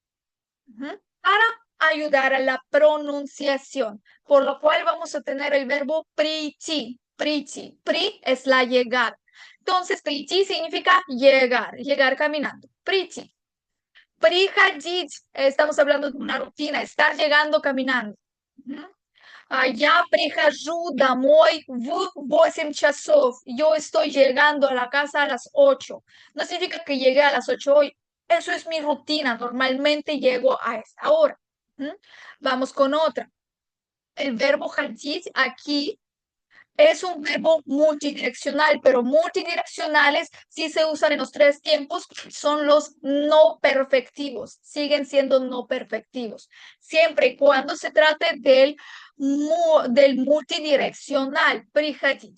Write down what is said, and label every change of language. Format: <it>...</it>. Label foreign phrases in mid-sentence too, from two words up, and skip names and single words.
<es>Para ayudar a la pronunciación, por lo cual vamos a tener el verbo prichi, prichi. Pri es la llegada. Entonces, prichi significa llegar, llegar caminando. Prichi. Приходить, estamos hablando de una rutina, estar llegando caminando.</es> <ru>Я прихожу домой в 8 часов.</ru> <es>Yo estoy llegando a la casa a las 8. No significa que llegue a las 8 hoy. Eso es mi rutina. Normalmente llego a esa hora. Vamos con otra. El verbo ходить aquí es un verbo multidireccional, pero multidireccionales sí se usan en los tres tiempos, son los no perfectivos, siguen siendo no perfectivos, siempre y cuando se trate del multidireccional, приходить.</es>